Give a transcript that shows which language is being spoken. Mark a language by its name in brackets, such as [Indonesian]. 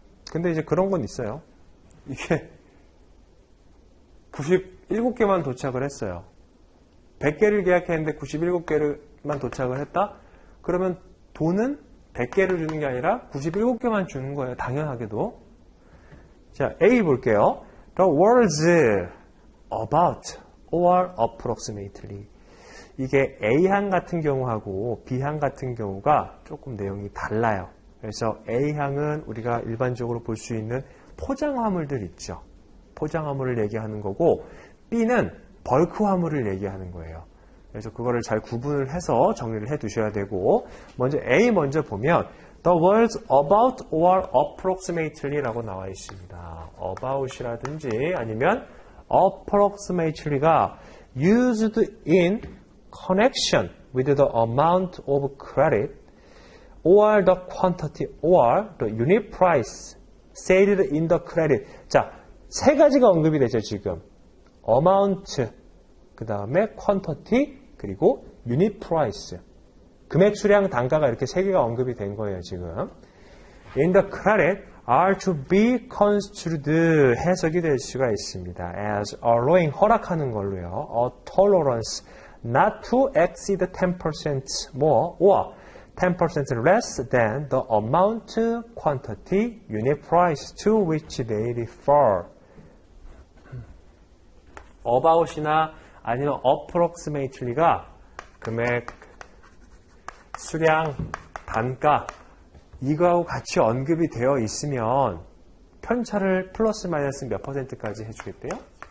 [Korean] 근데 이제 그런 건 있어요. 이게 97개만 도착을 했어요. 100개를 계약했는데 97개만 도착을 했다? 그러면 돈은 100개를 주는 게 아니라 97개만 주는 거예요. 당연하게도. 자, A 볼게요. [English] The words about or approximately. [Korean] 이게 A항 같은 경우하고 B항 같은 경우가 조금 내용이 달라요. 그래서 A항은 우리가 일반적으로 볼 수 있는 포장 화물들 있죠. 포장 화물을 얘기하는 거고 B는 벌크 화물을 얘기하는 거예요. 그래서 그거를 잘 구분을 해서 정리를 해 두셔야 되고 먼저 A 먼저 보면 [English] The words about or approximately [Korean] 라고 나와 있습니다. [English] about이라든지 [Korean] 아니면 [English] approximately가 used in connection with the amount of credit or the quantity or the unit price stated in the credit. [Korean] 자, 세 가지가 언급이 되죠, 지금. amount, 그 다음에 quantity, 그리고 unit price. 금액, 수량, 단가가 이렇게 세 개가 언급이 된 거예요, 지금. [English] in the credit are to be construed [Korean] 해석이 될 수가 있습니다. [English] as allowing [Korean] 허락하는 걸로요. [English] a tolerance not to exceed 10% more or 10% less than the amount, quantity, unit price to which they refer. [Korean] about이나 아니면 approximately가 금액, 수량, 단가 이거하고 같이 언급이 되어 있으면 편차를 플러스 마이너스 몇 %까지 해주겠대요?